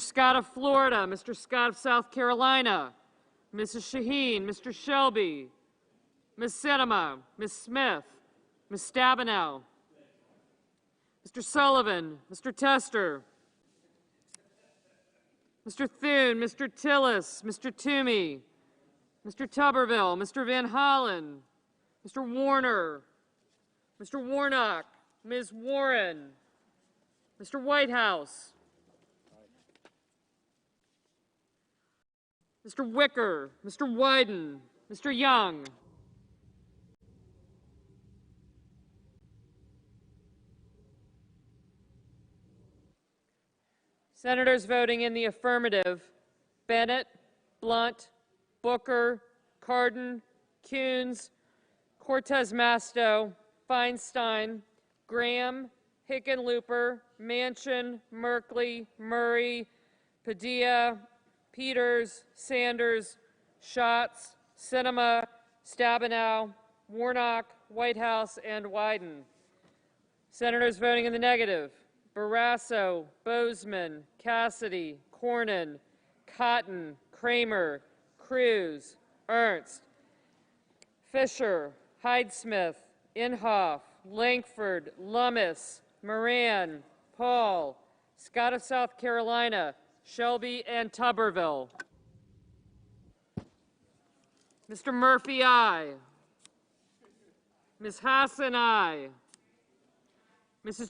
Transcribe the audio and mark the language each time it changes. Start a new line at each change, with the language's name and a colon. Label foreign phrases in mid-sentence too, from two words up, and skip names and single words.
English: Scott of Florida, Mr. Scott of South Carolina, Mrs. Shaheen, Mr. Shelby, Ms. Sinema, Ms. Smith, Ms. Stabenow, Mr. Sullivan, Mr. Tester, Mr. Thune, Mr. Tillis, Mr. Toomey, Mr. Tuberville, Mr. Van Hollen, Mr. Warner, Mr. Warnock, Ms. Warren, Mr. Whitehouse, Mr. Wicker, Mr. Wyden, Mr. Young. Senators voting in the affirmative: Bennett, Blunt, Booker, Cardin, Coons, Cortez Masto, Feinstein, Graham, Hickenlooper, Manchin, Merkley, Murray, Padilla, Peters, Sanders, Schatz, Sinema, Stabenow, Warnock, Whitehouse, and Wyden. Senators voting in the negative: Barrasso, Bozeman, Cassidy, Cornyn, Cotton, Kramer, Cruz, Ernst, Fisher, Hyde-Smith, Inhofe, Lankford, Lummis, Moran, Paul, Scott of South Carolina, Shelby, and Tuberville. Mr. Murphy, aye. Ms. Hassan, aye. Mrs.